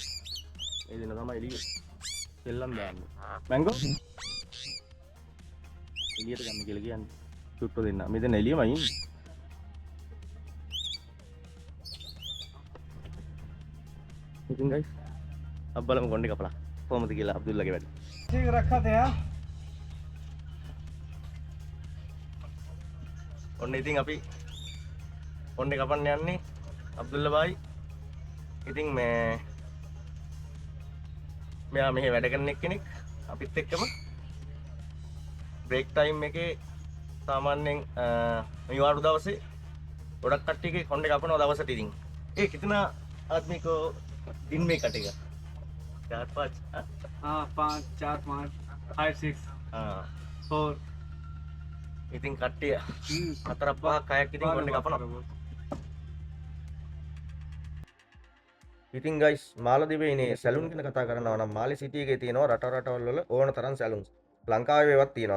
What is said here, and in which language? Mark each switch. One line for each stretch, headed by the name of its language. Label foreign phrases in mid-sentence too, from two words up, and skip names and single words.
Sinhala: මේ දෙන්න තමයි එළියේ සෙල්ලම් දාන්නේ. මැංගෝ එළියට ගන්න කියලා කියන්නේ. චුට්ටෝ දෙන්න. මෙතන එළියමයි ඉන්නේ. ඉතින් guys अब බලමු කොණ්ඩේ කපලා කොහොමද කියලා අබ්දුල්ලාගේ වැඩ.
Hindi: ठीक रखा थे यार.
Sinhala: ඔන්න ඉතින් අපි කොණ්ඩේ කපන්න යන්නේ අබ්දුල්ලා බායි. ඉතින් මෙයා මෙහෙ වැඩ කරන එක්කෙනෙක් අපිත් එක්කම බ්‍රේක් ටයිම් එකේ सामान्यයෙන් අනිවාර්ය දවසේ ගොඩක් කට්ටියගේ කොණ්ඩේ කපනවා දවසට.
Hindi: ඉතින් कितना आदमी को दिन में कटेगा 4-5 हाँ 5 4 5 5 6 4.
Sinhala: ඉතින් කට්ටිය 4-5ක් අයක් ඉතින් කොණ්ඩේ කපනවා. ඉතින් ගයිස් මාලදිවයිනේ ඉන්නේ සැලුන් ගැන කතා කරනවා නම් මාලි සිටි එකේ තියෙනවා රටවල් වල ඕන තරම් සැලුන්ස්. ලංකාවේ ඒවත් තියෙනවා.